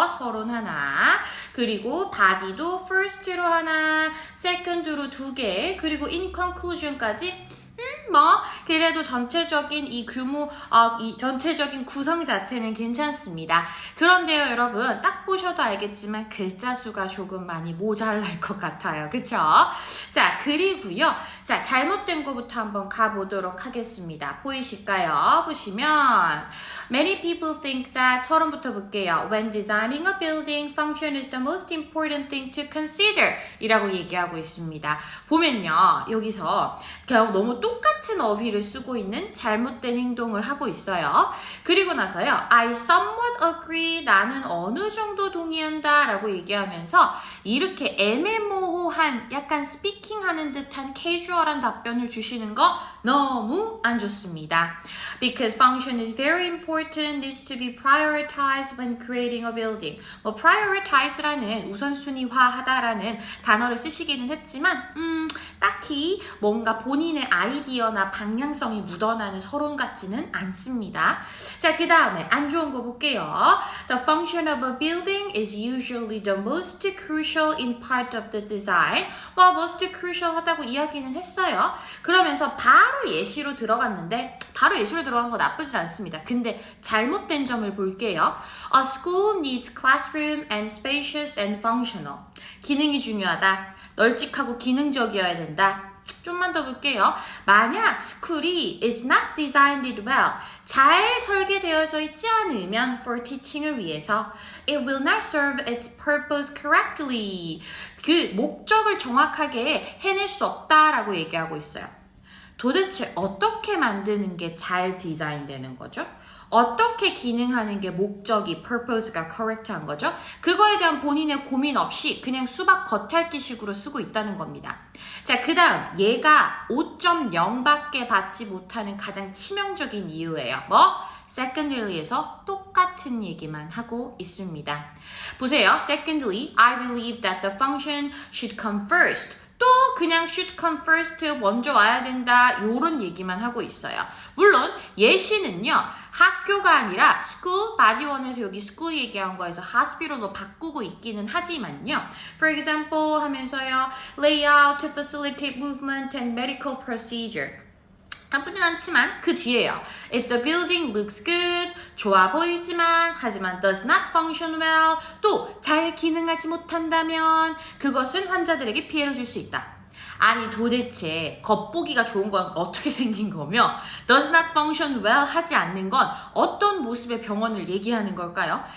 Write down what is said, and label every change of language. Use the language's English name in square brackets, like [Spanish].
[Korean] 서론 하나. 그리고 body도 first로 하나, second로 2개, 그리고 in conclusion까지 그래도 전체적인 이 규모, 이 전체적인 구성 자체는 괜찮습니다. 그런데요, 여러분, 딱 보셔도 알겠지만 글자 수가 조금 많이 모자랄 것 같아요. 그쵸? 자, 그리고요. 자, 잘못된 거부터 한번 가보도록 하겠습니다. 보이실까요? 보시면 [English] Many people think that, [Korean] 서론부터 볼게요. [English] When designing a building, function is the most important thing to consider [Korean] 이라고 얘기하고 있습니다. 보면요, 여기서 그냥 너무 똑같은 어휘를 쓰고 있는 잘못된 행동을 하고 있어요. 그리고 나서요, [English] I somewhat agree, [Korean] 나는 어느 정도 동의한다 라고 얘기하면서 이렇게 애매모호한, 약간 스피킹하는 듯한 캐주얼한 답변을 주시는 거 너무 안 좋습니다. [English] Because function is very important, needs to be prioritized when creating a building. [Korean] prioritize라는 우선순위화하다라는 단어를 쓰시기는 했지만 딱히 뭔가 본인의 아이디어나 방향성이 묻어나는 서론 같지는 않습니다. 자, 그 다음에 안 좋은 거 볼게요. [English] The function of a building is usually the most crucial in part of the design. [Korean] most crucial 하다고 이야기는 했어요. 그러면서 바로 예시로 들어갔는데 바로 예시로 들어간 거 나쁘지 않습니다. 근데 잘못된 점을 볼게요. [English] A school needs classroom and spacious and functional. [Korean] 기능이 중요하다. 널찍하고 기능적이어야 된다. 좀만 더 볼게요. [English] 만약 school이 is not designed well, [Korean] 잘 설계되어져 있지 않으면 [English] for teaching을 위해서 it will not serve its purpose correctly. [Korean] 그 목적을 정확하게 해낼 수 없다라고 얘기하고 있어요. 도대체 어떻게 만드는 게 잘 디자인되는 거죠? 어떻게 기능하는 게 목적이, purpose가 correct한 거죠? 그거에 대한 본인의 고민 없이 그냥 수박 겉핥기식으로 쓰고 있다는 겁니다. 자, 그 다음 얘가 5.0밖에 받지 못하는 가장 치명적인 이유예요. 뭐? Secondary에서 똑같은 얘기만 하고 있습니다. 보세요. [English] Secondly, I believe that the function should come first. [Korean] 또 그냥 [English] should come first [Korean] 먼저 와야 된다 요런 얘기만 하고 있어요. 물론 예시는요. 학교가 아니라 school, body 1에서 여기 school 얘기한 거에서 hospital로 바꾸고 있기는 하지만요. [English] For example [Korean] 하면서요. [English] layout to facilitate movement and medical procedure. [Korean] 나쁘진 않지만 그 뒤에요. [English] If the building looks good, [Korean] 좋아 보이지만 하지만 [English] does not function well, [Korean] 또 잘 기능하지 못한다면 그것은 환자들에게 피해를 줄 수 있다. 아니 도대체 겉보기가 좋은 건 어떻게 생긴 거며 [English] does not function well [Korean] 하지 않는 건 어떤 모습의 병원을 얘기하는 걸까요?